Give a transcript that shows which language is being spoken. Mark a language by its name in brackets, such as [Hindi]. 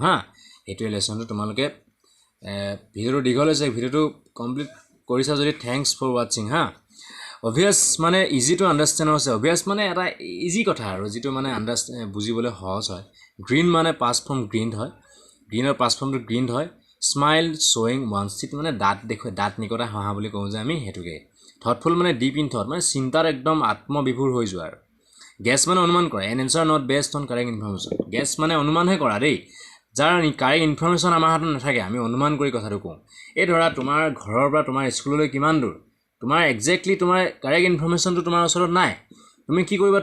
[Assamese] হা, সেইটোৱে লেচনটো। তোমালোকে ভিডিঅ'টো দীঘল হৈছে, ভিডিঅ'টো কমপ্লিট কৰিছা যদি [English] Thanks for ৱাটছিং। [Assamese] হা, অভিয়াছ মানে [English] easy to understand [Assamese] হৈছে। অভিয়াছ মানে এটা ইজি কথা আৰু, যিটো মানে বুজিবলৈ সহজ হয়। গ্ৰীণ মানে পাষ্ট ফৰ্ম গ্ৰীণ্ড হয়, গ্ৰীণৰ পাষ্ট ফৰ্মটো গ্ৰীণ্ড হয়। [English] smile শ্ব'য়িং ওৱানছ teeth [Assamese] মানে দাঁত নিকটা হাঁহা বুলি কওঁ যে আমি, সেইটোকে। থটফুল মানে [English] deep in thought, [Assamese] মানে চিন্তাত একদম আত্মবিভোৰ হৈ যোৱা আৰু। গেছ মানে অনুমান কৰা, [English] An answer not based on correct information. [Assamese] Gas মানে অনুমানহে কৰা দেই, যাৰ কাৰেক্ট ইনফৰমেশ্যন আমাৰ হাতত নাথাকে, আমি অনুমান কৰি কথাটো কওঁ। এই ধৰা তোমাৰ ঘৰৰ পৰা তোমাৰ স্কুললৈ কিমান দূৰ, তোমাৰ একজেক্টলি তোমাৰ কাৰেক্ট ইনফৰমেশ্যনটো তোমাৰ ওচৰত নাই, তুমি কি কৰিবা?